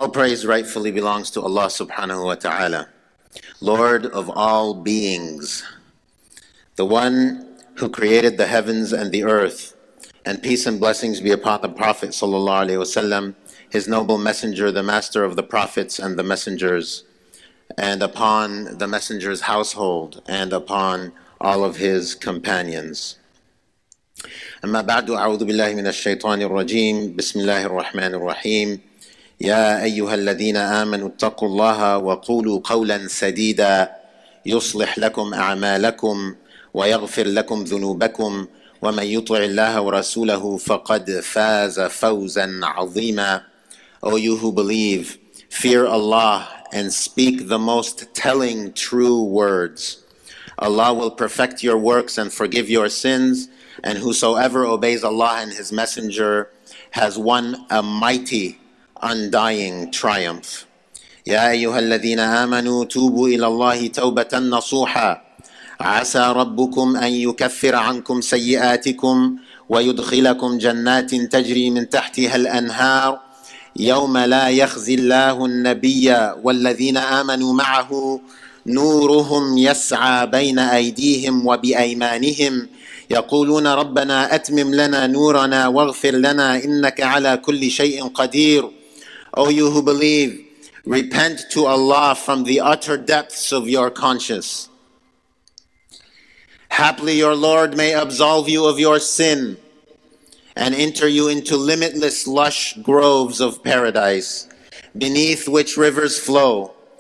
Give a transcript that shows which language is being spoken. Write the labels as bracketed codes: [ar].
[en] All praise rightfully belongs to Allah subhanahu wa ta'ala, Lord of all beings, the one who created the heavens and the earth, and peace and blessings be upon the Prophet sallallahu alaihi wasallam, his noble messenger, the master of the prophets and the messengers, and upon the messenger's household, and upon all of his companions. [ar] أما بعد أعوذ بالله من الشيطان الرجيم بسم الله الرحمن الرحيم يا أيها الذين آمنوا اتقوا الله وقولوا قولا سديدا يصلح لكم أعمالكم ويغفر لكم ذنوبكم ومن يطع الله ورسوله فقد فاز فوزا عظيما. [en] O you who believe, fear Allah and speak the most telling true words. Allah will perfect your works and forgive your sins, and whosoever obeys Allah and His Messenger has won a mighty undying triumph. [ar] يا أيها الذين آمنوا توبوا إلى الله توبة نصوحا عسى ربكم أن يكفر عنكم سيئاتكم ويدخلكم جنات تجري من تحتها الأنهار يوم لا يخزي الله النبي والذين آمنوا معه نورهم يسعى بين أيديهم وبأيمانهم يقولون ربنا أتمم لنا نورنا واغفر لنا إنك على كل شيء قدير. [en] O you who believe, repent to Allah from the utter depths of your conscience. Haply your Lord may absolve you of your sin and enter you into limitless lush groves of paradise, beneath which rivers flow.